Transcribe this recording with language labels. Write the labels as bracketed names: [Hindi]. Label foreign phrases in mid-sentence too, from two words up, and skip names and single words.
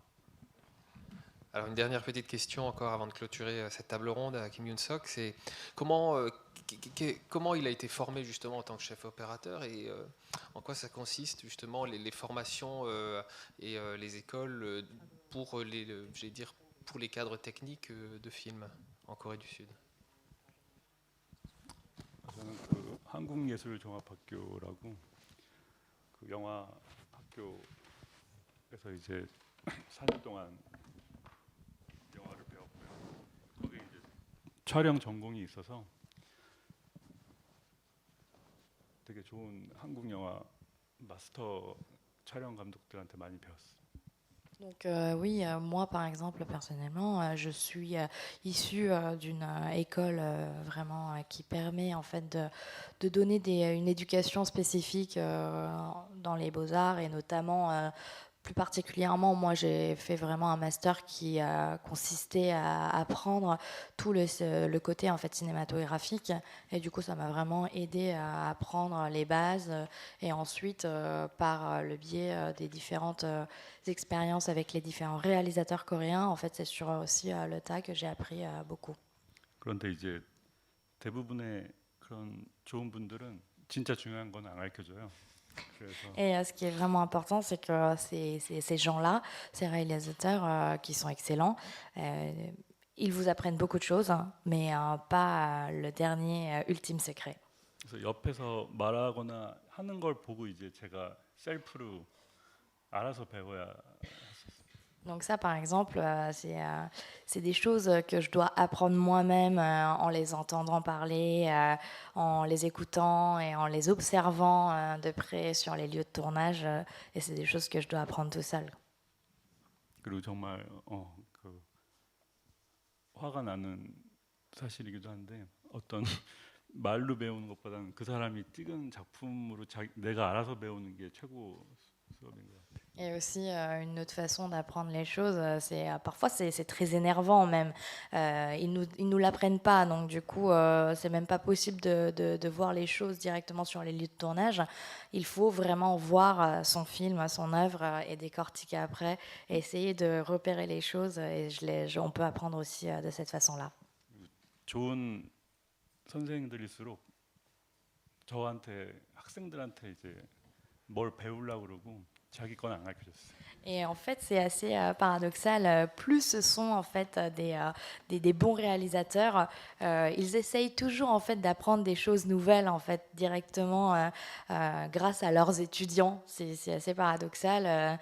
[French] Alors une dernière petite question encore avant de clôturer cette table ronde à Kim Yoon-sok, c'est comment il a été formé justement en tant que chef opérateur et en quoi ça consiste justement les formations et les écoles pour les cadres techniques de films en Corée du Sud. [Korean] 저는 한국예술종합학교라고 그 영화 학교에서 이제 4년 동안 영화를 배웠고요. 거기 이제 촬영 전공이 있어서 되게 좋은 한국 영화 마스터 촬영 감독들한테 많이 배웠어요. [French] Donc oui, moi par exemple personnellement, je suis issue d'une école vraiment qui permet en fait de donner une éducation spécifique dans les beaux-arts et notamment plus particulièrement, moi j'ai fait vraiment un master qui a consisté à apprendre tout le côté en fait cinématographique et du coup ça m'a vraiment aidé à apprendre les bases et ensuite par le biais des différentes expériences avec les différents réalisateurs coréens, en fait c'est sur aussi le tas que j'ai appris beaucoup. [Korean] 그런데 이제 대부분의 그런 좋은 분들은 진짜 중요한 건 안 가르쳐줘요. 그래서 [French] Et ce qui est vraiment important, c'est que ces gens-là, ces réalisateurs qui sont excellents, ils vous apprennent beaucoup de choses, hein, mais pas le dernier ultime secret. [Korean] 그래서 옆에서 말하거나 하는 걸 보고 이제 제가 셀프로 알아서 배워야. [French] Donc ça, par exemple, c'est des choses que je dois apprendre moi-même en les entendant parler, en les écoutant et en les observant de près sur les lieux de tournage. Et c'est des choses que je dois apprendre tout seul. [Korean] 그리고 정말 그 화가 나는 사실이기도 한데 어떤 말로 배우는 것보다는 그 사람이 찍은 작품으로 내가 알아서 배우는 게 최고 수업인 것 같아요. [French] Et aussi une autre façon d'apprendre les choses, parfois c'est très énervant même. Ils nous l'apprennent pas, donc du coup c'est même pas possible de voir les choses directement sur les lieux de tournage. Il faut vraiment voir son film, son œuvre et décortiquer après, et essayer de repérer les choses. Et on peut apprendre aussi de cette façon-là. [Korean] 좋은 선생님들일수록 저한테 학생들한테 이제 뭘 배우려고 그러고. [French] Et en fait, c'est assez paradoxal. Plus ce sont en fait des bons réalisateurs, ils essayent toujours en fait d'apprendre des choses nouvelles en fait directement grâce à leurs étudiants. C'est assez paradoxal.